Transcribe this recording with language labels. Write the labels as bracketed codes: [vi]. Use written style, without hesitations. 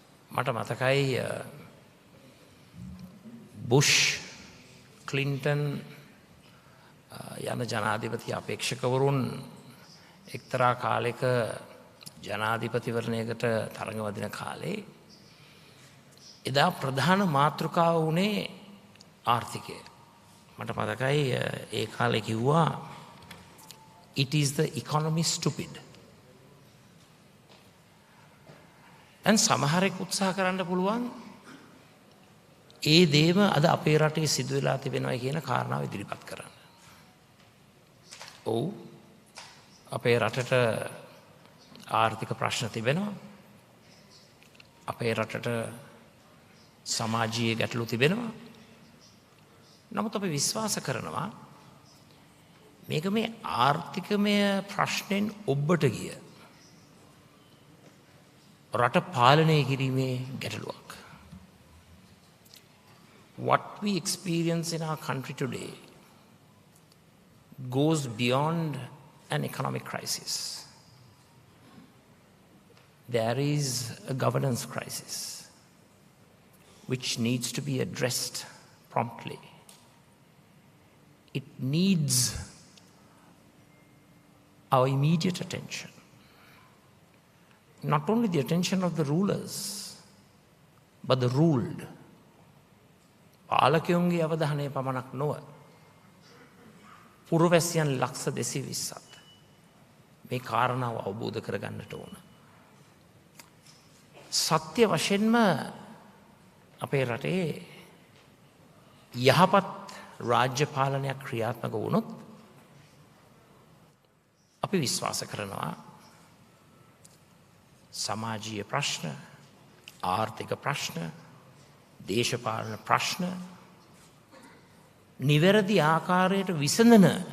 [si] මට මතකයි Bush Clinton යන ජනාධිපති අපේක්ෂකවරුන් එක්තරා කාලෙක ජනාධිපතිවරණයකට තරඟ වදින කාලේ එදා ප්‍රධාන මාතෘකාව වුණේ ආර්ථිකය. මට මතකයි ඒ කාලේ කිව්වා [en] it is the economy stupid. [si] දැන් සමහරෙක් උත්සාහ කරන්න පුළුවන් ඒ දේම අද අපේ රටේ සිදු වෙලා තිබෙනවා කියන කාරණාව ඉදිරිපත් කරන්න. ඔව් අපේ රටට ආර්ථික ප්‍රශ්න තිබෙනවා. අපේ රටට සමාජීය ගැටලු තිබෙනවා. නමුත් අපි විශ්වාස කරනවා මේක මේ ආර්ථිකමය ප්‍රශ්නෙන් ඔබට ගිය රට පාලනය කිරීමේ ගැටලුවක්. [en] What we experience in our country today goes beyond an economic crisis. There is a governance crisis which needs to be addressed promptly. It needs our immediate attention. Not only the attention of the rulers, but the ruled. [si] පාලකයන්ගේ අවධානය පමණක් නොව පුරවැසියන් ලක්ෂ 220ත් මේ කාරණාව අවබෝධ කරගන්නට ඕන. සත්‍ය වශයෙන්ම අපේ රටේ යහපත් රාජ්‍ය පාලනයක් ක්‍රියාත්මක වුණොත් අපි විශ්වාස කරනවා සමාජීය ප්‍රශ්න, ආර්ථික ප්‍රශ්න, දේශපාලන ප්‍රශ්න නිවැරදි ආකාරයට විසඳන